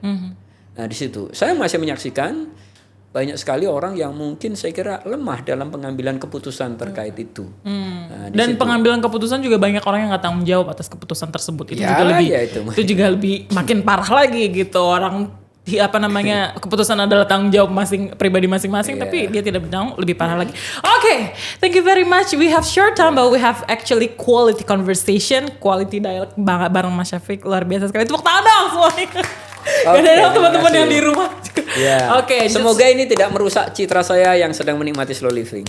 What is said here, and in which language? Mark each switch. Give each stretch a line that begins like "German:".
Indonesian: Nah di situ saya masih menyaksikan banyak sekali orang yang mungkin saya kira lemah dalam pengambilan keputusan terkait itu. Nah, dan situ, pengambilan keputusan juga banyak orang yang nggak tanggung jawab atas keputusan tersebut. Itu juga lebih makin parah lagi gitu. Orang keputusan adalah tanggung jawab pribadi masing-masing, tapi dia tidak bertanggung, lebih parah lagi.
English: Okay, thank you very much. We have short time, but we have actually quality conversation, quality dialogue bareng Mas Syafiq.
Indonesian: Luar biasa sekali. Tepuk tangan dong semuanya. Dan teman-teman yang di rumah. Semoga ini tidak merusak citra saya yang sedang menikmati slow living.